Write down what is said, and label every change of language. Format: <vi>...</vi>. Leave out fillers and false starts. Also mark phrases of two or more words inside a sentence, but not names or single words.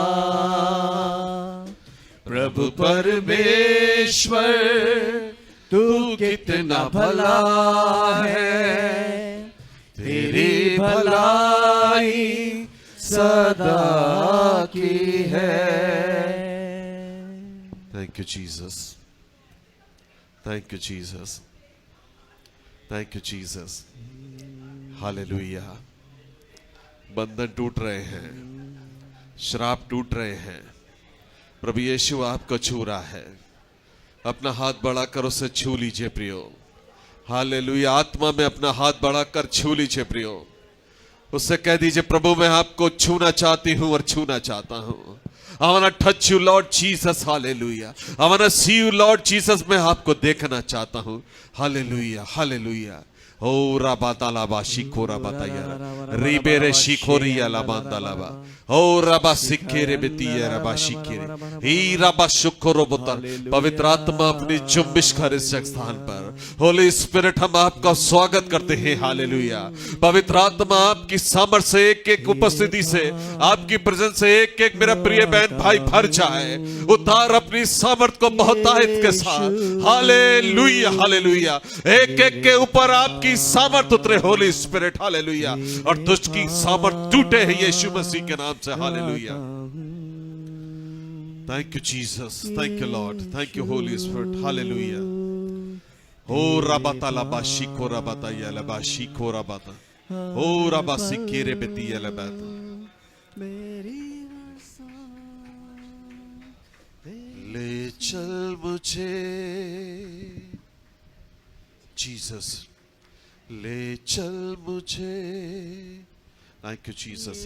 <hi>प्रभु परमेश्वर तू कितना भला है, तेरी भलाई सदा की है।</hi> <en>Thank you, Jesus. Thank you, Jesus. Thank you, Jesus. Hallelujah.</en> <hi>बंधन टूट रहे हैं, श्राप टूट रहे हैं। प्रभु यीशु आपको छू रहा है। अपना हाथ बढ़ाकर उसे छू लीजिए प्रियो। हालेलुया। आत्मा में अपना हाथ बढ़ाकर छू लीजिए प्रियो। उससे कह दीजिए, प्रभु मैं आपको छूना चाहती हूं और छूना चाहता हूं।</hi> <en>I want to touch you, Lord Jesus. Hallelujah. I want to see you, Lord Jesus.</en> <hi>मैं आपको देखना चाहता हूं।</hi> <en>Hallelujah. Hallelujah. ओ राबातालाबा शिखोरा बताया रिबेरे शिखोरिया लाबांदालाबा ओ रबा सिखेरे बेतिया रबा शिखेरे ई रबा शुक्रो बोतल।</en> <hi>पवित्र आत्मा अपनी जुम्बिश कर इस स्थान पर।</hi> <en>Holy Spirit</en> <hi>हम आपका स्वागत करते हैं। हालेलुया। पवित्र आत्मा आपकी सामर्थ से, एक एक उपस्थिति से, आपकी प्रेजेंस से एक एक मेरा प्रिय बहन भाई भर जाए। उतार अपनी सामर्थ को बहुतायत के साथ। हालेलुया। हालेलुया। एक एक के ऊपर आपकी सामर्थ उतरे</hi> <en>Holy Spirit.</en> <hi>हालेलुया। और दुष्ट की सामर्थ टूटे हैं यीशु मसीह के नाम से।</hi> <en>Hallelujah. Thank you Jesus. Thank you Lord. Thank you Holy Spirit. Hallelujah. ओ रबाता लबा शिको रबाता या लबा शिको रबाता ओ रबा सिकेरे बेती या लबाता।</en> <hi>ले चल मुझे जीसस, ले चल मुझे</hi> <en>Thank you Jesus.</en>